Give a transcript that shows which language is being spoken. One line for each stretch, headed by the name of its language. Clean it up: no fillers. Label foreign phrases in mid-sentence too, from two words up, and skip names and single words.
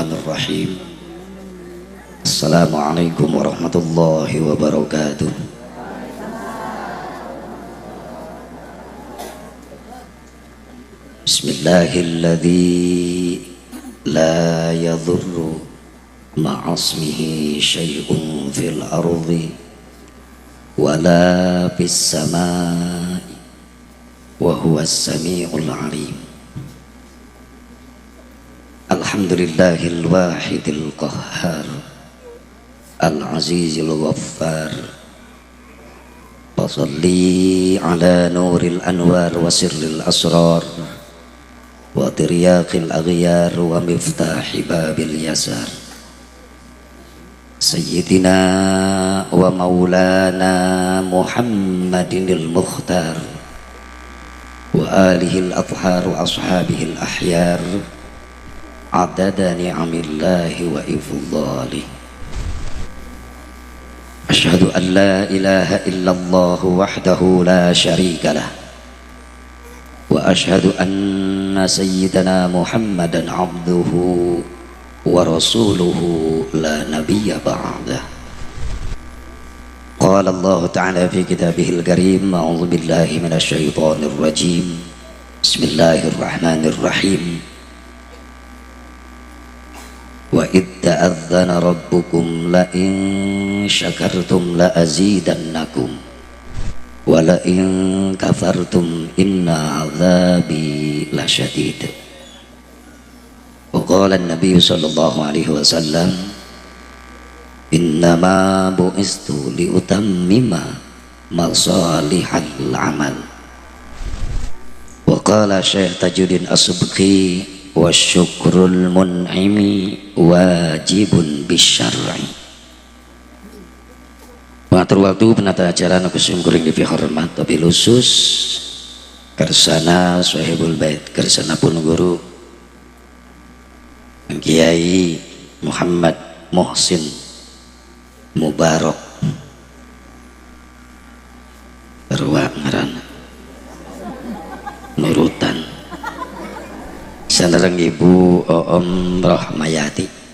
Arabic: بسم الله الرحمن الرحيم السلام عليكم ورحمة الله وبركاته. بسم الله الذي لا يضر مع اسمه شيء في الأرض ولا في السماء وهو السميع العليم. الحمد لله الواحد القهار العزيز الغفار. وصل على نور الأنوار وسر الأسرار وترياق الأغيار ومفتاح باب اليسار. سيدنا ومولانا محمد المختار وآله الأطهار وأصحابه الأخيار عدد نعم الله وإفضاله. أشهد أن لا إله إلا الله وحده لا شريك له وأشهد أن سيدنا محمدا عبده ورسوله لا نبي بعده. قال الله تعالى في كتابه الكريم أعوذ بالله من الشيطان الرجيم. بسم الله الرحمن الرحيم. وإذ تأذن ربكم لئن شكرتم لأزيدنكم ولئن كفرتم إن عذابي لشديد. وقال النبي صلى الله عليه وسلم إنما بعثت لأتمم مصالح الأعمال. وقال الشيخ تاج الدين السبكي وشكر المنعم واجب بالشرع.
Sundanese: Mengatur waktu penata acara nu kusungkuring di hormat tapi khusus kersana
Arabic: صاحب البيت,
Sundanese: kersana pun guru Kiai Muhammad Muhsin Mubarak Berwa ngaran nurutan sanereng Ibu Om Rahmayati.